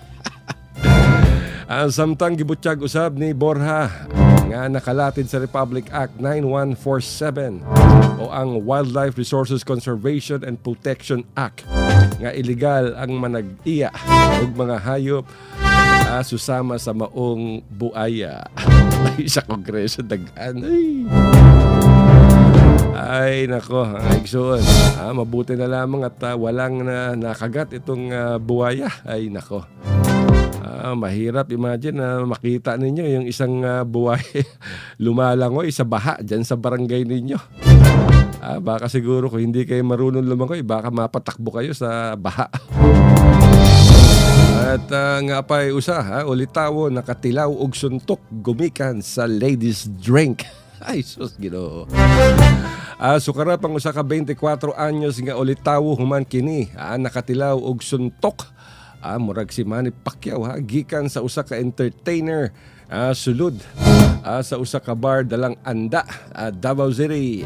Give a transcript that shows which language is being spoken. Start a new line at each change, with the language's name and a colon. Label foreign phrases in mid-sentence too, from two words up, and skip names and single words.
Cebuano: Samtang gibutyag usab ni Borja nga nakalatid sa Republic Act 9147 o ang Wildlife Resources Conservation and Protection Act nga illegal ang manag-iya og mga hayop susama sa maong buaya. Ay, sa Kongreso dagan. Ay nako, igsoon.
Filipino: Mabuti na lamang at walang nakagat itong buaya. Ay nako. Mahirap imagine na makita ninyo yung isang buhay lumalangoy sa baha dyan sa barangay ninyo. Baka siguro kung hindi kayo marunong lumangoy, baka mapatakbo kayo sa baha.
Cebuano: At nga pa'y usa, ulitawo nakatilaw og suntok gumikan sa ladies drink. Ay sus Ginoo. Sukarapang usa ka 24 anyos nga ulitawo human kini nakatilaw og suntok. Murag si Manny Pacquiao gikan sa usa ka entertainer sulod sa usa ka bar dalang Anda, Davao City.